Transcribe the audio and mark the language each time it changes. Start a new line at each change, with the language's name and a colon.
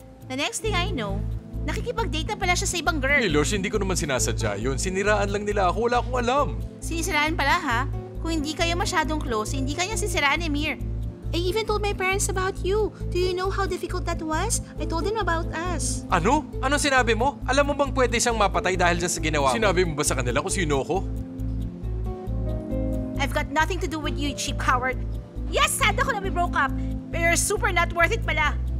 English: The next thing I know,
Filipino: nakikipag-date na pala siya sa ibang girl. Lilosh, hindi ko naman sinasadya yun. Siniraan lang nila ako. Wala akong alam. Sinisiraan pala ha? Kung hindi kayo masyadong close, hindi kanya sisiraan ni Amir.
English: I even told my parents about you. Do you know how difficult that was? I told them about us.
Filipino: Ano? Anong sinabi mo? Alam mo bang pwede siyang mapatay dahil dyan sa ginawa mo? Sinabi mo ba sa kanila kung sino ako?
English: I've got nothing to do with you, cheap coward. Yes, sad
Filipino: ako na
English: we broke up.
Filipino: Pero
English: you're super not worth it pala.